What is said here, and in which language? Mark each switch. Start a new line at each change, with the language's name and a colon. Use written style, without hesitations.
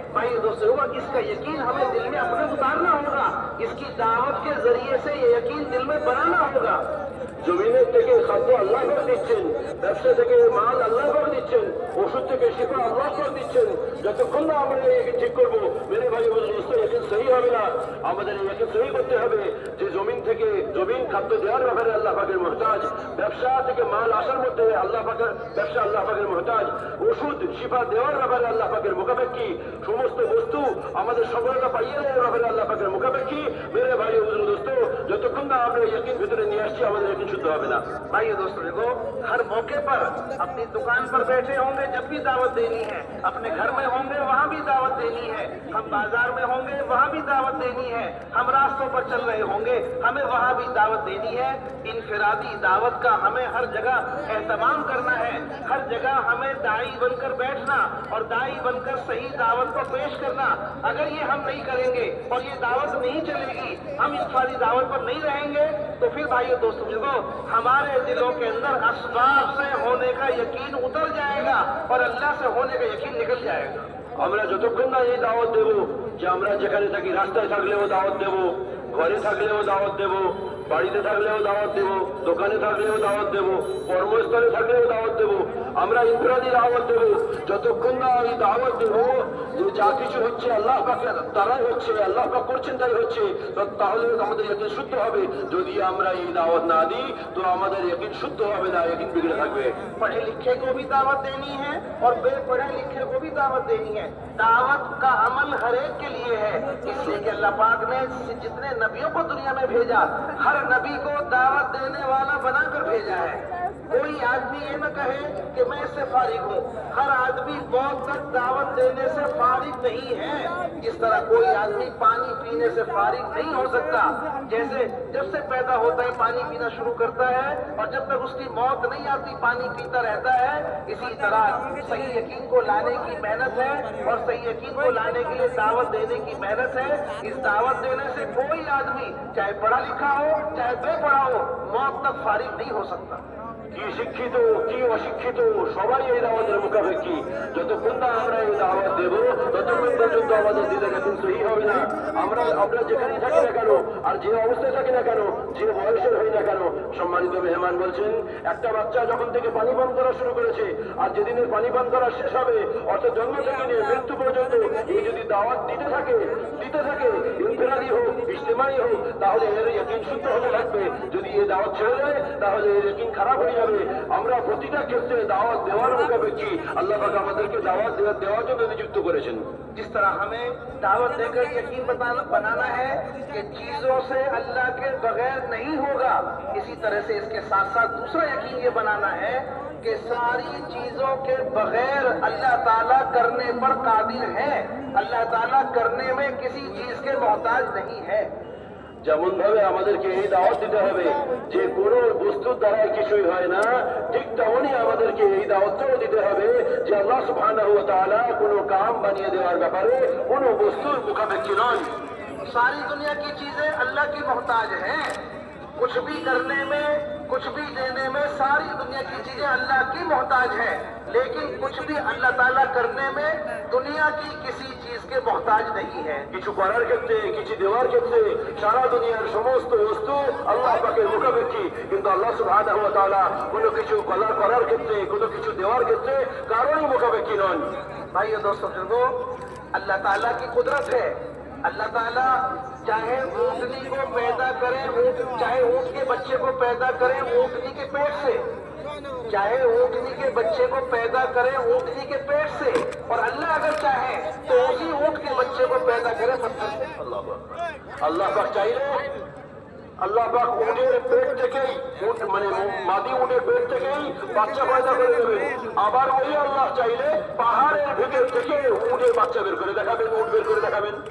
Hindi: भाई दोस्तों, इसका यकीन हमें दिल में अपने उतारना होगा, इसकी दावत के जरिए से ये यकीन दिल में बनाना होगा।
Bangla: জমিনের থেকে খাদ্য আল্লাহ পাক দিচ্ছেন, ব্যবসা থেকে মাল আল্লাহ পাক দিচ্ছেন, ওষুধ থেকে শিফা আল্লাহ পাক দিচ্ছেন। যতক্ষণ না আমরা একে ঠিক করবো
Hindi: মেরে ভাই
Bangla: একে সহি হবে না। আমাদের একে সহি করতে হবে যে জমিন খাদ্য দেওয়ার ব্যাপারে আল্লাহ পাকের মুহতাজ, ব্যবসা থেকে মাল আসার মধ্যে ব্যবসা আল্লাহ পাকের মুহতাজ, ওষুধ শিফা দেওয়ার ব্যাপারে আল্লাহ পাকের মুখাপেক্ষী, সমস্ত বস্তু আমাদের সফলতা পাইয়ে দেওয়ার ব্যাপারে আল্লাহ পাকের মুখাপেক্ষী।
Hindi: মেরে ভাই দোস্ত,
Bangla: যতক্ষণ না আমরা यकीन ভিতরে নিয়ে আসছি আমাদের यकीन शुद्ध হবে না।
Hindi: भाई दोस्तों, देखो हर मौके पर अपनी दुकान पर बैठे होंगे जब भी दावत देनी है, अपने घर में होंगे वहाँ भी दावत देनी है, हम बाजार में होंगे वहाँ भी दावत देनी है, हम रास्तों पर चल रहे होंगे हमें वहाँ भी दावत देनी है। इनफिरादी दावत का हमें हर जगह एहतमाम करना है, हर जगह हमें दाई बनकर बैठना और दाई बनकर सही दावत को पेश करना। अगर ये हम नहीं करेंगे और ये दावत नहीं चलेगी, हम इनफिरादी दावत पर नहीं रहेंगे, तो फिर भाइयों दोस्तों देखो हमारे दिलों के अंदर असबाब से होने का यकीन उतर जाएगा और अल्लाह से होने का यकीन निकल जाएगा।
Bangla: আমরা যতক্ষণ না এই দাওয়াত দেব যে আমরা যেখানে থাকি, রাস্তায় থাকলেও দাওয়াত দেব, ঘরে থাকলেও দাওয়াত দেব, বাড়িতে থাকলেও দাওয়াত দেব, দোকানে থাকলেও দাওয়াত দেব, কর্মস্থলে থাকলেও দাওয়াত দেব, আমরা ইনফরাদি দাওয়াত দেব। যতক্ষণ না এই দাওয়াত দেব যে যা কিছু হচ্ছে আল্লাহ পাকের দ্বারাই হচ্ছে, আল্লাহ পাক করছেন তাই হচ্ছে, তাহলে আমাদের ইয়াকিন শুদ্ধ হবে। যদি আমরা এই দাওয়াত না দিই তো আমাদের ইয়াকিন শুদ্ধ হবে না, ইয়াকিন বিগড়ে থাকবে।
Hindi: पढ़े लिखे को भी दावत देनी है और बेपढ़े लिखे को भी दावत देनी है। दावत का अमल हर एक के लिए है, इसलिए कि अल्लाह पाक ने जितने नबियों को दुनिया में भेजा, हर नबी को दावत देने वाला बनाकर भेजा है। कोई आदमी ये न कहे कि मैं इससे फारिग हूँ। हर आदमी मौत तक दावत देने से फारिग नहीं है। जिस तरह कोई आदमी पानी पीने से फारिग नहीं हो सकता, जैसे जब से पैदा होता है पानी पीना शुरू करता है और जब तक उसकी मौत नहीं आती पानी पीता रहता है, इसी तरह सही यकीन को लाने की मेहनत है और सही यकीन को लाने के लिए दावत देने की मेहनत है। इस दावत देने से कोई आदमी चाहे पढ़ा लिखा हो चाहे बेपढ़ा हो मौत तक फारिग नहीं हो सकता।
Bangla: কি শিক্ষিত কি অশিক্ষিত সবাই এই দাওয়াতের মুখাপেক্ষী। যতক্ষণ না আমরা এই দাওয়াত দেব ততক্ষণ পর্যন্ত আমাদের দিলে এখন সহি হবে না। আমরা যেখানেই থাকি না কেন আর যে অবস্থায় থাকি না কেন, যে বয়সের হই না কেন, সম্মানিত মেহমান বলছেন একটা বাচ্চা যখন থেকে পানি পান করা শুরু করেছে আর যেদিনের পানি পান করা শেষ হবে অর্থাৎ জন্ম থেকে নিয়ে মৃত্যু পর্যন্ত এই যদি দাওয়াত দিতে থাকে ইনফিরাদি হোক ইজতিমাই হোক, তাহলে এর ইয়াকিন শুদ্ধ হতে থাকবে। যদি এই দাওয়াত ছেড়ে যায় তাহলে এর ইয়াকিন খারাপ হয়ে যাবে। আমরা প্রতিটা ক্ষেত্রে দাওয়াত দেওয়ার মুখাপেক্ষী। আল্লাহ পাক আমাদেরকে দাওয়াত দেওয়ার জন্য নিযুক্ত করেছেন।
Hindi: जिस तरह हमें दावत देकर यकीन बनाना है कि चीजों से अल्लाह के बगैर नहीं होगा, इसी तरह से इसके साथ साथ दूसरा यकीन ये बनाना है कि सारी चीजों के बगैर अल्लाह ताला करने पर कादिर है। अल्लाह ताला करने में किसी चीज के मोहताज नहीं है।
Bangla: যেমন ভাবে আমাদেরকে এই দাওয়াত দিতে হবে যে কোনো বস্তুর দ্বারা কিছুই হয় না, ঠিক তেমনই আমাদেরকে এই দাওয়াতটাও দিতে হবে যে আল্লাহ সুবহানাহু ওয়া তাআলা কোনো কাম বানিয়ে দেওয়ার ব্যাপারে কোনো বস্তুর মুখাপেক্ষী নন।
Hindi: सारी दुनिया की चीजें अल्लाह की मोहताज हैं। कुछ भी करने में कुछ भी देने में सारी दुनिया की चीजें अल्लाह की मोहताज है, लेकिन कुछ भी अल्लाह ताला करने में दुनिया की किसी चीज के मोहताज नहीं है।
Bangla: কিছু করার ক্ষেত্রে কিছু দেওয়ার ক্ষেত্রে সারা দুনিয়ার সমস্ত বস্তু আল্লাহ পাকের মুখাপেক্ষী, কিন্তু আল্লাহ সুবহানাহু ওয়া তাআলা কোনো কিছু করার ক্ষেত্রে কোনো কিছু দেওয়ার ক্ষেত্রে কারোরই মুখাপেক্ষী নন।
Hindi: भाइयों दोस्तों बुजुर्गों, अल्लाह ताला की कुदरत है। अल्लाह ताला चाहे ऊँटनी को पैदा करे, चाहे ऊँट के बच्चे को पैदा करे ऊँटनी के पेट से, चाहे ऊँटनी के बच्चे को पैदा करे ऊँटनी के पेट से, और अल्लाह अगर चाहे तो उसी ऊँट के बच्चे को पैदा करे पत्थर से।
Bangla: আল্লাহ পাক চাইলে আল্লাহ পাক উটের পেট থেকেই মানে মাদি উটের পেট থেকেই বাচ্চা পয়দা করে দেবেন। আবার ওই আল্লাহ চাইলে পাহাড়ের ভেতর থেকে উটের বাচ্চা বের করে দেখাবেন, উট বের করে দেখাবেন।